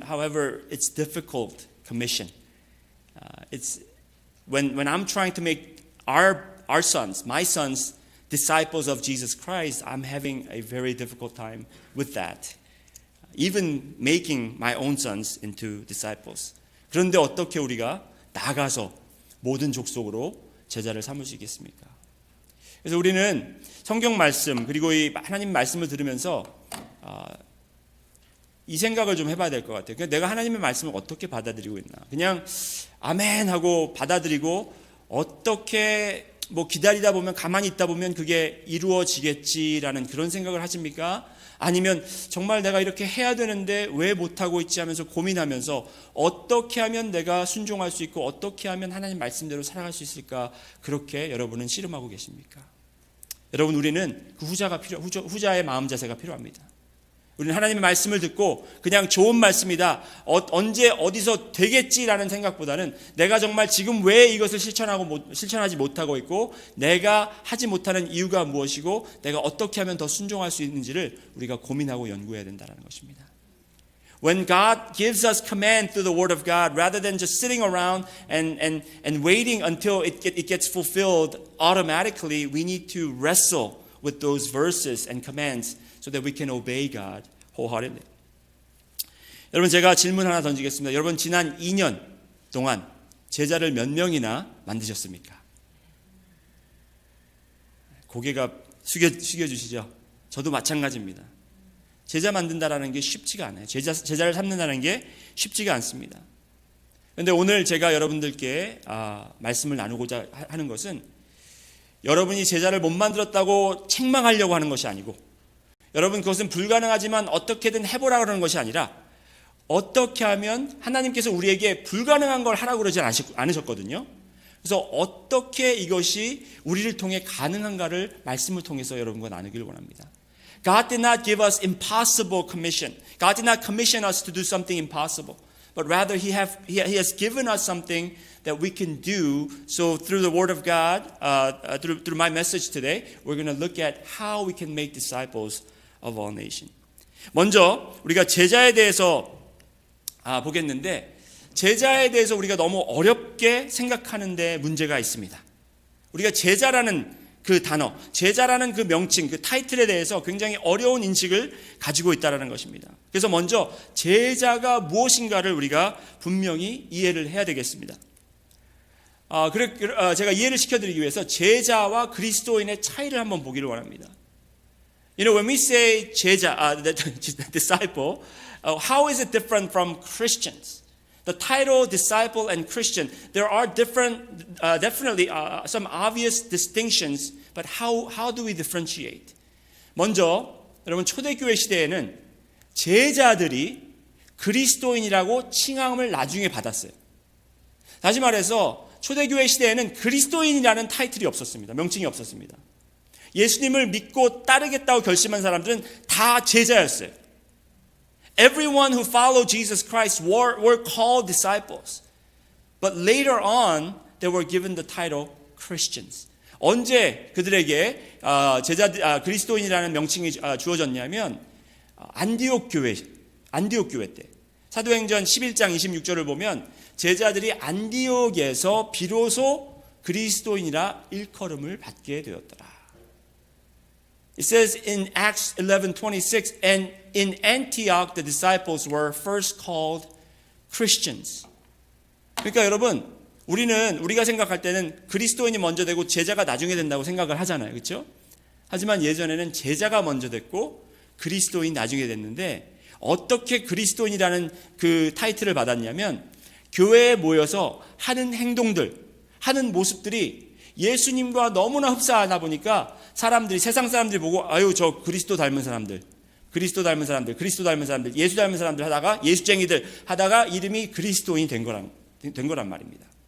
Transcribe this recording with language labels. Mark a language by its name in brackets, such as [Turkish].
[English] However, it's difficult commission. It's when I'm trying to make our sons, my sons, disciples of Jesus Christ, I'm having a very difficult time with that. Even making my own sons into disciples. [Korean] 그런데 어떻게 우리가 나가서 모든 족속으로 제자를 삼을 수 있겠습니까? 그래서 우리는 성경 말씀, 그리고 이 하나님 말씀을 들으면서 이 생각을 좀 해봐야 될 것 같아요. 그러니까 내가 하나님의 말씀을 어떻게 받아들이고 있나? 그냥 아멘 하고 받아들이고 어떻게 기다리다 보면, 가만히 있다 보면 그게 이루어지겠지라는 그런 생각을 하십니까? 아니면 정말 내가 이렇게 해야 되는데 왜 못하고 있지 하면서 고민하면서 어떻게 하면 내가 순종할 수 있고 어떻게 하면 하나님 말씀대로 살아갈 수 있을까, 그렇게 여러분은 씨름하고 계십니까? 여러분, 우리는 그 후자의 마음 자세가 필요합니다. 우리는 하나님의 말씀을 듣고 그냥 좋은 말씀이다, 언제 어디서 되겠지라는 생각보다는 내가 정말 지금 왜 이것을 실천하지 못하고 있고 내가 하지 못하는 이유가 무엇이고 내가 어떻게 하면 더 순종할 수 있는지를 우리가 고민하고 연구해야 된다는 것입니다. [English] When God gives us command through the Word of God, rather than just sitting around and waiting until it gets fulfilled automatically, we need to wrestle with those verses and commands so that we can obey God wholeheartedly. [Korean] 여러분, 제가 질문 하나 던지겠습니다. 여러분, 지난 2년 동안 제자를 몇 명이나 만드셨습니까? 고개가 숙여주시죠? 저도 마찬가지입니다. 제자 만든다라는 게 쉽지가 않아요. 제자를 삼는다는 게 쉽지가 않습니다. 그런데 오늘 제가 여러분들께 말씀을 나누고자 하는 것은 여러분이 제자를 못 만들었다고 책망하려고 하는 것이 아니고, 여러분 그것은 불가능하지만 어떻게든 해보라 그러는 것이 아니라, 어떻게 하면 하나님께서 우리에게 불가능한 걸 하라고 그러지 않으셨거든요. 그래서 어떻게 이것이 우리를 통해 가능한가를 말씀을 통해서 여러분과 나누기를 원합니다. [English] God did not give us impossible commission. God did not commission us to do something impossible. But rather He has given us something that we can do. So through the Word of God, through my message today, we're going to look at how we can make disciples of all nations. [Korean] 먼저 우리가 제자에 대해서 보겠는데, 제자에 대해서 우리가 너무 어렵게 생각하는 데 문제가 있습니다. 우리가 제자라는 그 단어, 제자라는 그 명칭, 그 타이틀에 대해서 굉장히 어려운 인식을 가지고 있다는 것입니다. 그래서 먼저 제자가 무엇인가를 우리가 분명히 이해를 해야 되겠습니다. 제가 이해를 시켜드리기 위해서 제자와 그리스도인의 차이를 한번 보기를 원합니다. [English] You know, when we say 제자, disciple, how is it different from Christians? The title disciple and Christian, there are definitely some obvious distinctions, but how do we differentiate? [Korean] 먼저 여러분, 초대교회 시대에는 제자들이 그리스도인이라고 칭함을 나중에 받았어요. 다시 말해서 초대교회 시대에는 그리스도인이라는 타이틀이 없었습니다. 명칭이 없었습니다. 예수님을 믿고 따르겠다고 결심한 사람들은 다 제자였어요. [English] Everyone who followed Jesus Christ were called disciples. But later on, they were given the title Christians. [Korean] 언제 그들에게 그리스도인이라는 명칭이 주어졌냐면 안디옥 안디옥 교회 때. 사도행전 11장 26절을 보면 제자들이 안디옥에서 비로소 그리스도인이라 일컬음을 받게 되었더라. [English] It says in Acts 11:26, and in Antioch the disciples were first called Christians. [Korean] 그러니까 여러분, 우리가 생각할 때는 그리스도인이 먼저 되고 제자가 나중에 된다고 생각을 하잖아요. 그렇죠? 하지만 예전에는 제자가 먼저 됐고 그리스도인 나중에 됐는데, 어떻게 그리스도인이라는 그 타이틀을 받았냐면 교회에 모여서 하는 행동들, 하는 모습들이 예수님과 너무나 흡사하다 보니까 세상 사람들이 보고 아유 저 그리스도 닮은 사람들, 예수 닮은 사람들 하다가 예수쟁이들 하다가 이름이 그리스도인이 된 거란 말입니다.